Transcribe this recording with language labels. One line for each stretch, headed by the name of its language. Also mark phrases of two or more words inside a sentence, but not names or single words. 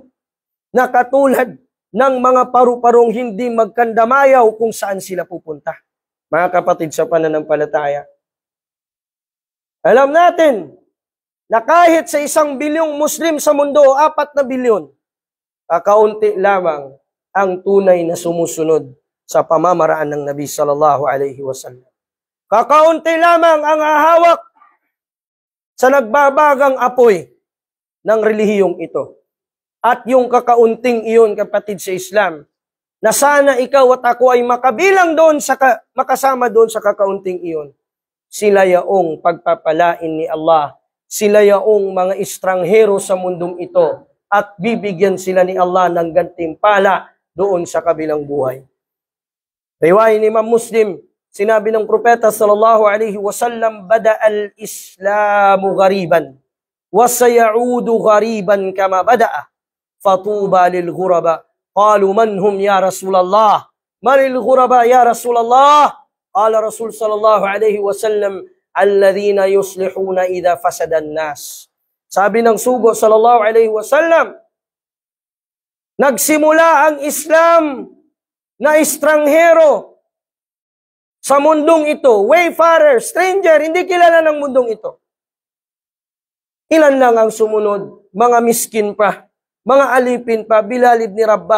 Filipino: Na katulad ng mga paru-parong hindi magkandamayaw kung saan sila pupunta. Mga kapatid sa pananampalataya, alam natin na kahit sa 1 bilyong Muslim sa mundo, 4 na bilyon, kakaunti lamang ang tunay na sumusunod sa pamamaraan ng Nabi
Arabic: صلى الله عليه وسلم.
Filipino: Kakaunti lamang ang hahawak sa nagbabagang apoy ng relihiyong ito. At yung kakaunting iyon, kapatid sa Islam, na sana ikaw at ako ay makabilang doon makasama doon sa kakaunting iyon. Sila yaong pagpapalain ni Allah. Sila yaong mga estranghero sa mundong ito at bibigyan sila ni Allah ng gantimpala doon sa kabilang buhay. Riwayat ni Imam Muslim, sinabi ng propeta
Arabic: صلى الله عليه وسلم بدأ الإسلام غريبا وسيعود غريبا كما بدأ فطوبى للغرباء. قالوا من هم يا رسول الله من الغرباء يا رسول الله? قال رسول صلى الله عليه وسلم الذين يصلحون إذا فسد الناس.
Filipino: Sabi ng sugo
Arabic: صلى الله عليه وسلم,
Filipino: nagsimula ang Islam na estranghero sa mundong ito,
English: wayfarer, stranger,
Filipino: hindi kilala ng mundong ito. Ilan lang ang sumunod? Mga miskin pa, mga alipin pa, Bilal ibn Rabah.